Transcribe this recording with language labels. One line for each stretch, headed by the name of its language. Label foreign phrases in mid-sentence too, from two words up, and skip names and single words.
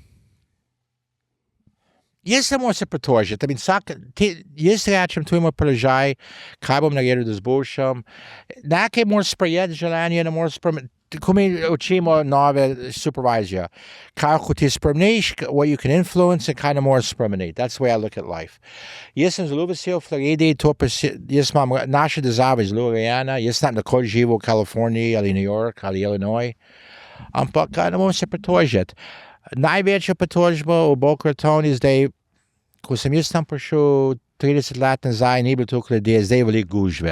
Slovenian: Jaz se moram se pritožiti. Jaz rečem, tu je moj položaj, kaj bom naredil, da zboljšam. Nekaj moram sprejeti življenje, ne moram sprejeti. Ko mi učimo nove supervizije, kako ti spremeniš,
English: what you can influence,
Slovenian: in kaj ne moraš spremeniti.
English: That's the way I look at life.
Slovenian: Jaz sem zelo vesel v Floridi, naša država je zelo urejena, jaz sem nikoli živel v Kaliforniji ali New York ali Illinois, ampak ne moram se pritožiti. Največja pritožba v Boca Raton je zdaj, ko sem jaz tam prišel 30 let nazaj, ni bilo toliko ljudi, zdaj je veliko gužve.